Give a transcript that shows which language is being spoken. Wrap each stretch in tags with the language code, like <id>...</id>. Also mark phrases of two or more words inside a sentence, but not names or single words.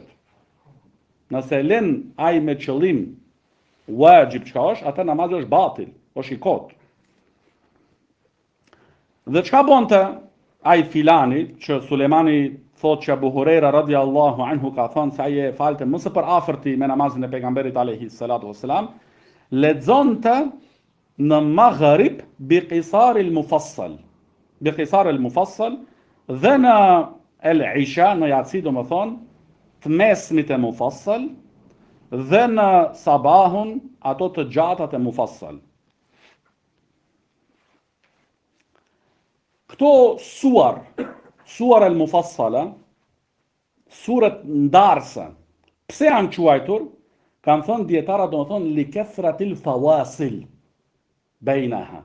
<sq>Nëse lën ai me qëllim wajib çka është, atë namazi është batil, është I kot. Dhe çka bonte ai filani që Sulejmani thot që Abu Hurajra</sq> <ar>رضي الله عنه</ar> <sq>ka thënë se ai e falte më së përafërti me namazin e pejgamberit</sq> <ar>عليه الصلاة والسلام,</ar> <sq>lexonte në maghrib</sq> <ar>بقصار المفصل. بقصار المفصل</ar> <sq>dhe në el-isha, në yatsi do më thonë, të mesmit e mufassal, dhe në sabahun, ato të gjatat e mufassal. Këto suar e mufassala, suret ndarse, pse janë quajtur, kanë thënë djetara do më thonë,</sq> <ar>لكثرة الفواصل بينها.</ar>